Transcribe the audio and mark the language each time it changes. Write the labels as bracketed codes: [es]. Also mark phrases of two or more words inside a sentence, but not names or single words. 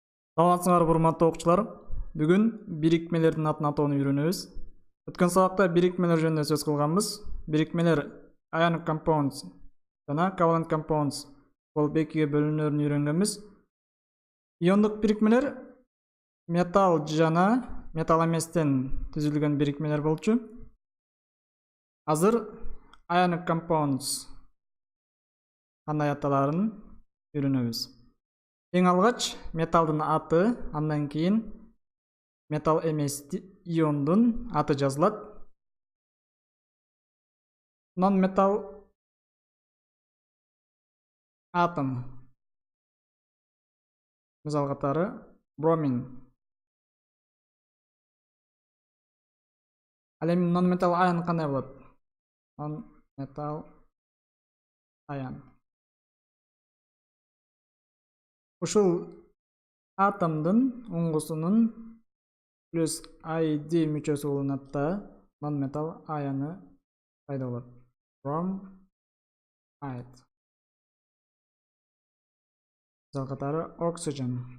[ky] Саламатсыңар урматтуу окуучулар. Бүгүн бирикмелердин атын атоону үйрөнөбүз. Өткөн сабакта бирикмелер жөнүндө сөз кылганбыз. Бирикмелер [en] ionic compounds [ky] жана [en] covalent compounds [ky] болуп экиге бөлүнөрүн үйрөнгөнбүз. Иондук бирикмелер металл жана металл эместен түзүлгөн бирикмелер болчу. Азыр [en] ionic compounds [ky] кандай аталарын үйрөнөбүз. Эң алгач металлдын аты, андан кийин металл эмес иондун аты жазылат. [en] Non-metal atom. [ky] Мисал катары бромин. Ал эми [en] non-metal ion [ky] кандай болот? [en] Non-metal ion. [ky] Ушул атомдун уңгусунун плюс ID мүчөсү болунат да non-metal ионы пайда болот. Bromide. Мисал катары oxygen.